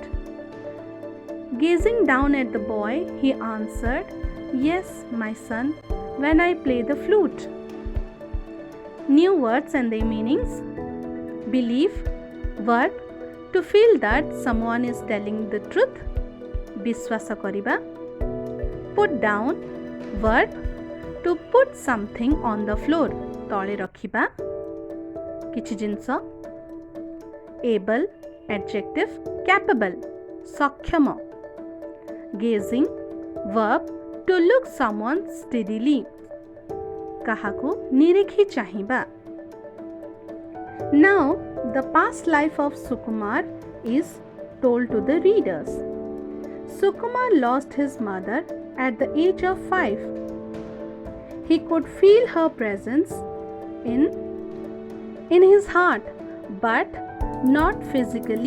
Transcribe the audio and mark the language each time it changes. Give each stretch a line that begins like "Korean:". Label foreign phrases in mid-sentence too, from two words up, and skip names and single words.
English: Gazing down at the boy, he answered, "Yes, my son, when I play the flute." New words and their meanings. Belief, verb, to feel that someone is telling the truth.
Odia: ବିଶ୍ୱାସ କରିବା.
English: Put down, verb, to put something on the floor.
Odia: ତଳେ ରଖିବା କିଛି ଜିନିଷ.
English: Able, adjective, capable, सक्षम. Gazing, verb, to look someone steadily.
Odia: କାହାକୁ ନିରିଖି ଚାହିଁବା.
English: Now, the past life of Sukumar is told to the readers. Sukumar lost his mother at the age of 5. He could feel her presence in his heart, but not physically.